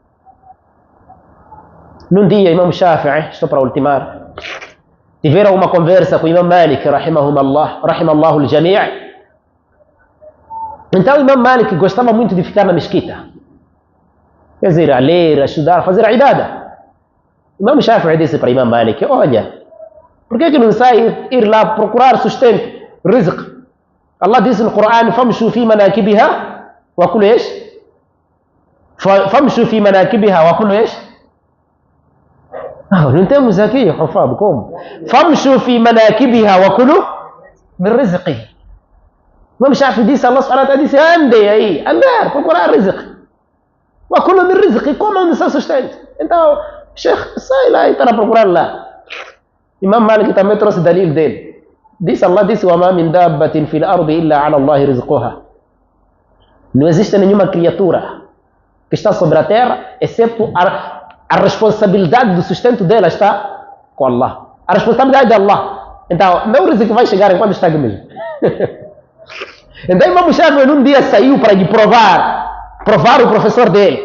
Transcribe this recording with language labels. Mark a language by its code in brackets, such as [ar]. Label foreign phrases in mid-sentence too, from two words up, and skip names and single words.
[pt] Num dia, Imam Shafi'i, estou para ultimar, tiveram uma conversa com Imam Malik, [ar] رحمه الله الجميع'. [pt] Então, Imam Malik gostava muito de ficar na mesquita. Quer dizer, a ler, a estudar, a fazer a ibada. Imam Shafi'i disse para Imam Malik, olha, por que não sai ir lá procurar sustento, rizq? Allah disse no Coran, [ar] فامشوا في مناكبها وكلوا [pt] ايش؟ [ar] فامشوا في مناكبها وكلوا ايش؟ [pt] não temos aqui, Hufab, como? [ar] فامشوا في مناكبها وكلوا من رزقه. [pt] Imam Shafi'i disse, [ar] الله سبحانه وتعالى [pt] disse, ande aí, andar, procurar rizq. [ar] وكلوا من رزقه, [pt] como no seu sustento. Então, Sheikh, sai lá e está a procurar lá. Imam Malik também trouxe dalil dele. Disse, Allah disse, [ar] وَمَا مِنْ دَابَّةٍ فِي الْأَرْضِ إِلَّا عَلَى اللَّهِ رِزْقُهَا. [pt] Não existe nenhuma criatura que está sobre a terra, exceto a responsabilidade do sustento dela está com Allah. A responsabilidade de Allah. Então, não é que vai chegar enquanto está aqui mesmo. Então, Imam Shafi'i num dia saiu para lhe provar o professor dele.